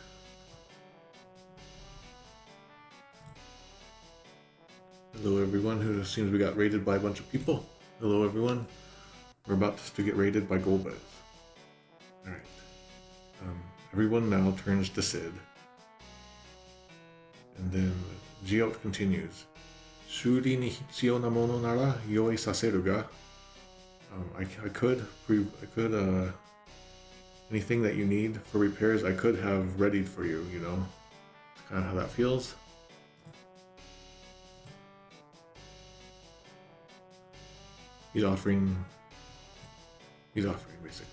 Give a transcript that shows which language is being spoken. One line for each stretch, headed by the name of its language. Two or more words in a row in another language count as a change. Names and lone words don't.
English: Hello everyone, who seems we got raided by a bunch of people. Hello everyone. We're about to get raided by Golbez. Alright. Everyone now turns to Sid. And then Giott continues.
Japanese: 修理に必要なものなら用意させるが.
English: I could anything that you need for repairs, I could have readied for you, you know. It's kind of how that feels. He's offering basically.